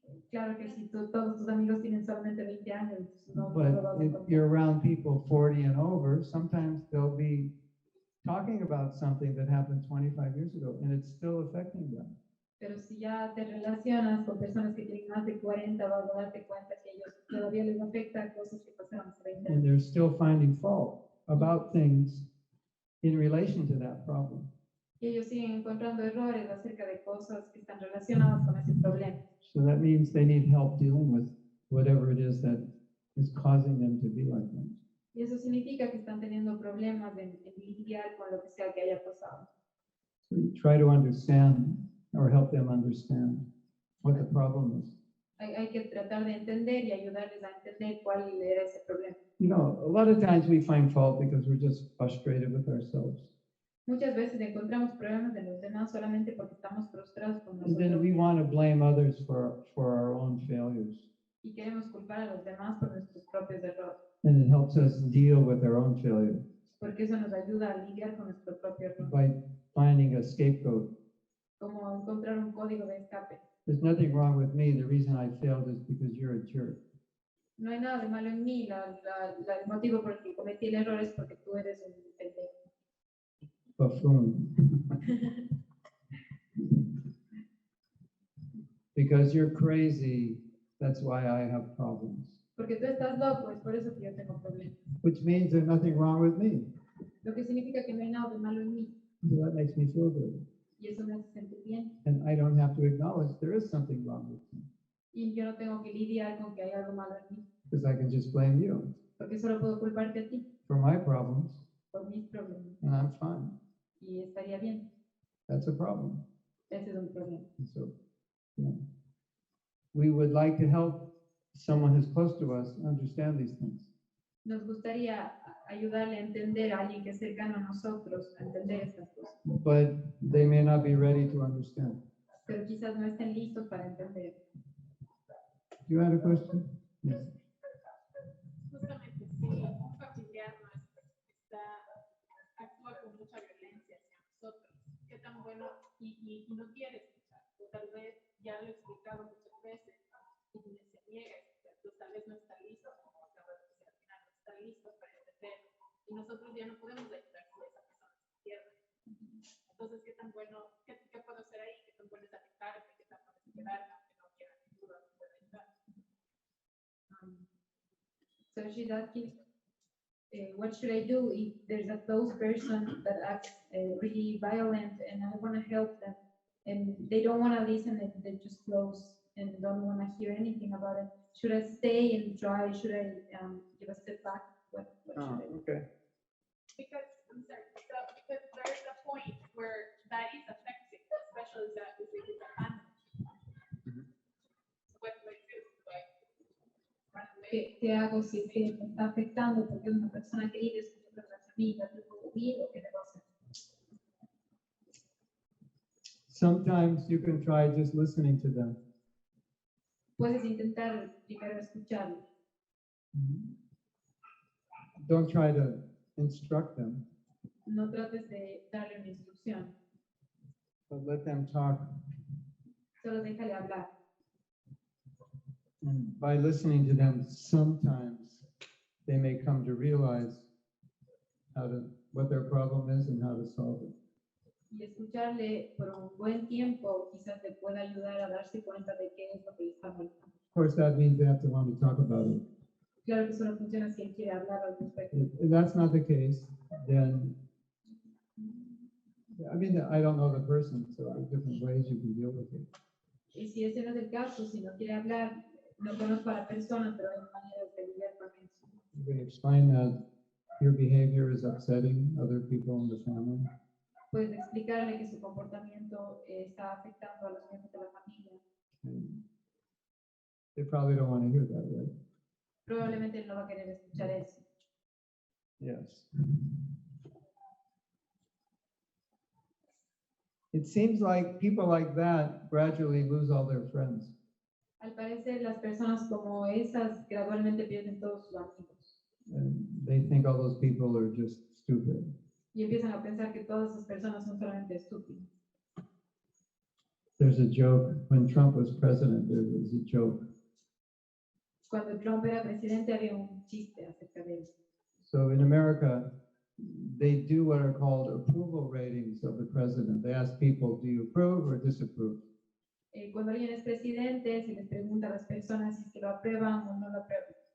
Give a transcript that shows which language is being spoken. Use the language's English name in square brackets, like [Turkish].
[Spanish] Claro que si todos tus amigos tienen solamente 20 años, no lo [English] But [Spanish] vas a [English] if [Spanish] encontrar. [English] you're around people 40 and over, sometimes they'll be talking about something that happened 25 years ago, and it's still affecting them. [Spanish] Pero si ya te relacionas con personas que tienen más de 40, vas a darte cuenta que ellos todavía les afecta cosas que pasaron hace 20 [English] they're still finding fault about things in relation to that problem. [Spanish] Y ellos siguen encontrando errores acerca de cosas que están relacionadas con ese problema. [English] So that means they need help dealing with whatever it is that is causing them to be like that. [Spanish] Y eso significa que están teniendo problemas en lidiar con lo que sea que haya pasado. [English] So you try to understand or help them understand what the problem is. [Spanish] Hay que tratar de entender y ayudarles a entender cuál era ese problema. [English] You know, a lot of times we find fault because we're just frustrated with ourselves. [Spanish] Muchas veces encontramos problemas de los demás solamente porque estamos frustrados con [English] And then [Spanish] nosotros [English] we want to blame others for our own failures. [Spanish] y queremos culpar a los demás por nuestros propios errores, [English] And it helps us deal with our own failure [Spanish] porque eso nos ayuda a lidiar con nuestro propio error, [English] by finding a scapegoat. [Spanish] como encontrar un código de escape. [English] There's nothing wrong with me. The reason I failed is because you're a jerk. [Spanish] No hay nada de malo en mí, el motivo por el que cometí el error es porque tú eres un pendejo. [English] Buffoon. Because you're crazy, that's why I have problems. [Spanish] Porque tú estás loco, es por eso que yo tengo problemas. [English] Which means there's nothing wrong with me. [Spanish] Lo que significa que no hay nada de malo en mí. [English] So that makes me feel good. [Spanish] Y eso me hace sentir bien. [English] And I don't have to acknowledge there is something wrong with me. [Spanish] Y yo no tengo que lidiar con que hay algo malo en mí. [English] Because I can just blame you [Spanish] Porque solo puedo culparte a ti [English] for my problems, [Spanish] por mis problemas. [English] and I'm fine. [Spanish] Y estaría bien. [English] That's a problem. [Spanish] Ese es un problema. [English] And so, you know, we would like to help someone who's close to us understand these things. [Spanish] Nos gustaría ayudarle a entender a alguien que es cercano a nosotros, a entender estas cosas. [English] But they may not be ready to understand. [Spanish] Pero quizás no estén listos para entender. [English] You had a question? Yes. [Spanish] Justamente, si un familiar nuestro actúa con mucha violencia hacia nosotros, qué tan bueno y no quiere escuchar, o tal vez ya lo he explicado muchas veces y se niega a escuchar, pues tal vez no está listo, como acaba de decir al final, no está listo para entender, y nosotros ya no podemos ayudar si esa persona se pierde. Entonces, qué tan bueno, qué puedo hacer ahí, qué tan bueno es alejarme, qué tan bueno es quedarme, aunque no quiera ayuda, no pueda ayudar. [English] So she's asking, what should I do if there's a close person that acts really violent and I want to help them and they don't want to listen and they're just close and don't want to hear anything about it? Should I stay and try? Should I give a step back? What should I do? Okay. Because, I'm sorry, so, because there is a point where that is affecting, especially that is a family. So what do I do? Like, run away? [Spanish] ¿Qué hago si es que me está afectando porque es una persona querida, es una amiga, tengo que huir o qué debo hacer? [English] Sometimes you can try just listening to them. [Spanish] Puedes intentar primero escucharlo. [English] Don't try to instruct them, [Spanish] No trates de darle una instrucción, [English] but let them talk. [Spanish] solo déjale hablar. [English] And by listening to them, sometimes they may come to realize what their problem is and how to solve it. [Spanish] Y escucharle por un buen tiempo quizás te pueda ayudar a darse cuenta de qué es lo que le está molestando. [English] Of course, that means they have to want to talk about it. [Spanish] Claro que solo funciona si él quiere hablar al respecto. [English] If that's not the case, then, I mean, I don't know the person, so there are different ways you can deal with it. [Spanish] Y si ese no es el caso, si no quiere hablar, no conozco a la persona, pero hay maneras de lidiar con eso. [English] You can explain that your behavior is upsetting other people in the family. [Spanish] Puedes explicarle que su comportamiento está afectando a los miembros de la familia. [English] And they probably don't want to hear that, right? [Spanish] Probablemente él no va a querer escuchar eso. [English] Yes. It seems like people like that gradually lose all their friends. [Spanish] Al parecer, las personas como esas gradualmente pierden todos sus amigos [English] And they think all those people are just stupid. [Spanish] y empiezan a pensar que todas esas personas son solamente estúpidas. [English] There's a joke, when Trump was president, there was a joke. [Spanish] Cuando Trump era presidente había un chiste acerca de él. [English] So in America, they do what are called approval ratings of the president. They ask people, do you approve or disapprove? [Spanish] Cuando alguien es presidente, se les pregunta a las personas si es que lo aprueban o no lo aprueban.